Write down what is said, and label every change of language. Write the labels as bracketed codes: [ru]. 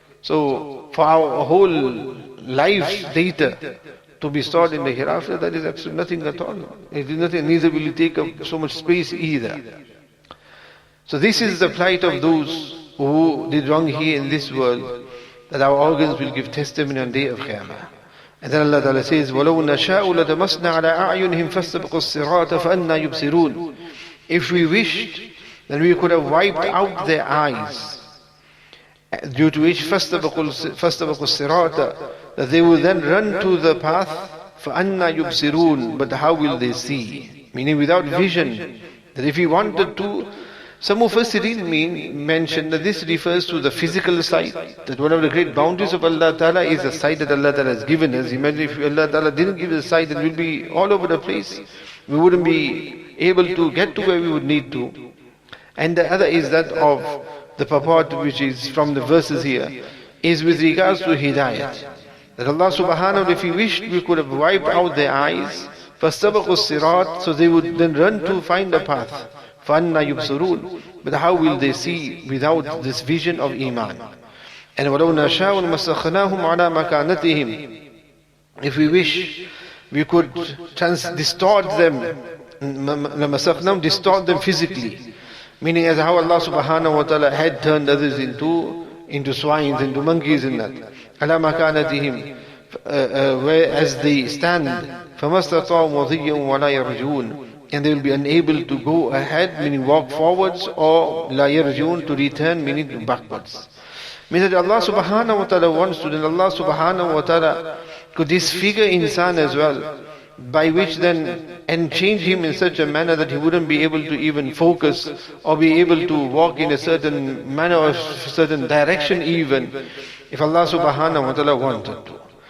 [en] So, for our whole life's data to be stored in the hereafter, that is absolutely nothing at all. It is nothing, neither will it take up so much space either. So this is the plight of those who did wrong here in this world, that our organs will give testimony on the day of Qiyamah. And then Allah Ta'ala says, [ar] وَلَوْ نَشَاءُ لَتَمَسْنَا عَلَىٰ أَعْيُنِهِمْ فَاسْتَبْقُوا الصِّرَاطَ فَأَنَّا يُبْصِرُونَ. [en] If we wished, then we could have wiped out their eyes, due to which [ar] فَاسْتَبْقُوا الصِّرَاطَ, [en] that they will then run to the path, [ar] فَأَنَّا يُبْصِرُونَ. [en] But how will they see? Meaning without vision. That if he wanted to, some Mufassirin mention that this refers to the physical sight, that one of the great bounties of Allah Ta'ala is the sight that Allah Ta'ala has given us. Imagine if Allah Ta'ala didn't give us sight, then we'd be all over the place. We wouldn't be able to get to where we would need to. And the other is that of the purport, which is from the verses here, is with regards to Hidayat. That Allah subhanahu wa ta'ala, if He wished, we could have wiped out their eyes, [ar] فَاسْتَبَقُوا الصِّرَاطَ, [en] so they would then run to find the path. [ar] فَأَنَّا يُبْصِرُونَ. [en] But how will they see without this vision of Iman? [ar] And وَلَوْ نَشَاءُ مَسَخْنَاهُمْ عَلَىٰ مَكَانَتِهِمْ. [en] If we wish, we could distort them, لَمَسَخْنَاهُمْ, distort them physically. Meaning as how Allah subhanahu wa ta'ala had turned others into swines, into monkeys and that. [ar] عَلَىٰ مَكَانَتِهِمْ, [en] whereas they stand, [ar] فَمَسْتَطَاعُوا مُضِيًّا وَلَا يَرْجُونَ. [en] And they will be unable to go ahead, meaning walk forwards, or [ar] la yarjun, [en] to return, meaning backwards. Means that Allah subhanahu wa ta'ala wants to, then Allah subhanahu wa ta'ala could disfigure insan as well, by which then, and change him in such a manner that he wouldn't be able to even focus or be able to walk in a certain manner or certain direction even, if Allah subhanahu wa ta'ala wanted to.